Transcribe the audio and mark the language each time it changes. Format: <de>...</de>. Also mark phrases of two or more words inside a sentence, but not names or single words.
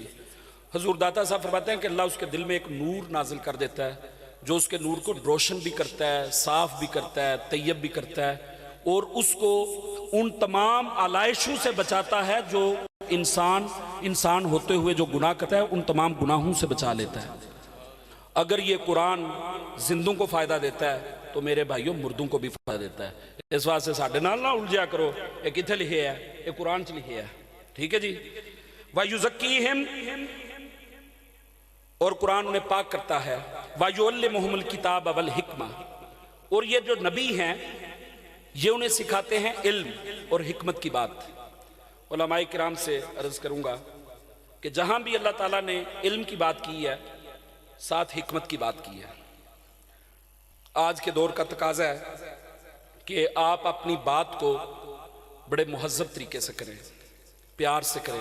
<ur>حضور داتا صاحب فرماتے ہیں کہ اللہ اس کے دل میں ایک نور نازل کر دیتا ہے جو اس کے نور کو روشن بھی کرتا ہے، صاف بھی کرتا ہے، طیب بھی کرتا ہے، اور اس کو ان تمام آلائشوں سے بچاتا ہے جو انسان ہوتے ہوئے جو گناہ کرتا ہے ان تمام گناہوں سے بچا لیتا ہے. اگر یہ قرآن زندوں کو فائدہ دیتا ہے تو میرے بھائیوں مردوں کو بھی فائدہ دیتا ہے.</ur> <pa>اس واسطے ساڈے نال نہ الجھیا کرو یہ کتنے لکھے ہے، یہ قرآن چ لکھے ہے.</pa> <ur>ٹھیک ہے جی. وَيُزَكِّيهِمْ، اور قرآن انہیں پاک کرتا ہے.</ur> <ar>وَيُعَلِّمُهُمُ الْكِتَابَ وَالْحِكْمَةَ،</ar> <ur>اور یہ جو نبی ہیں یہ انہیں سکھاتے ہیں علم اور حکمت کی بات. علماء کرام سے عرض کروں گا کہ جہاں بھی اللہ تعالیٰ نے علم کی بات کی ہے ساتھ حکمت کی بات کی ہے. آج کے دور کا تقاضا ہے کہ آپ اپنی بات کو بڑے مہذب طریقے سے کریں، پیار سے کریں.</ur>